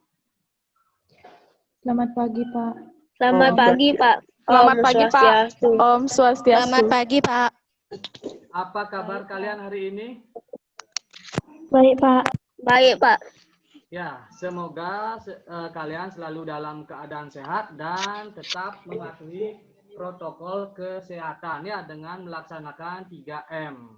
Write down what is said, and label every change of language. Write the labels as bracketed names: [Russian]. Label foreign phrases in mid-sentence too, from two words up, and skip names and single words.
[Indonesian] Selamat pagi, Pak. Selamat pagi, Pak. Selamat pagi, Pak. Swastiastu. Om Swastiastu. Selamat pagi, Pak. Apa kabar kalian hari ini? Baik, Pak. Baik, Pak. Ya, semoga kalian selalu dalam keadaan sehat dan tetap mematuhi protokol kesehatan ya dengan melaksanakan 3M.